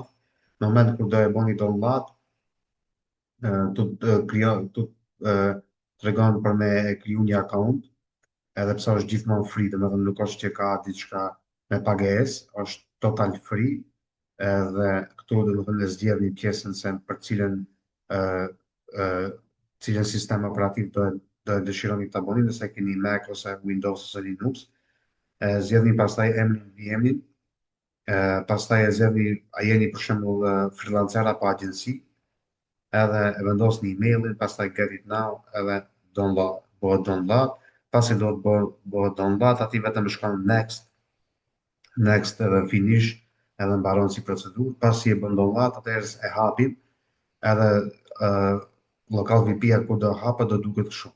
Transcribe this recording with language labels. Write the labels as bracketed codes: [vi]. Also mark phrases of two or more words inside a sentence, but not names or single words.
[sq] Në moment kur do e bëni download, tu tregon për me kriju një account, edhe pse është gjithmonë free, domethënë nuk është që ka diçka me pagesë, është total free, edhe këtu domethënë e zgjedhni pjesën se për cilën sistem operativ do e dëshironi ta bëni, nëse keni Mac ose Windows ose Linux. Zgjedhni pastaj emrin VM-in, pastaj e zgjedhni a jeni për shembull freelancer apo agjenci, edhe e vendosni emailin, pastaj [en] get it now, [sq] edhe download, bëhet download. Pasi do të bëhet download, aty vetëm shkon next edhe finish, edhe mbaron si procedurë. Pasi e bën download, atëherë e hapim, edhe local VP-a kur do hapet do duket kështu.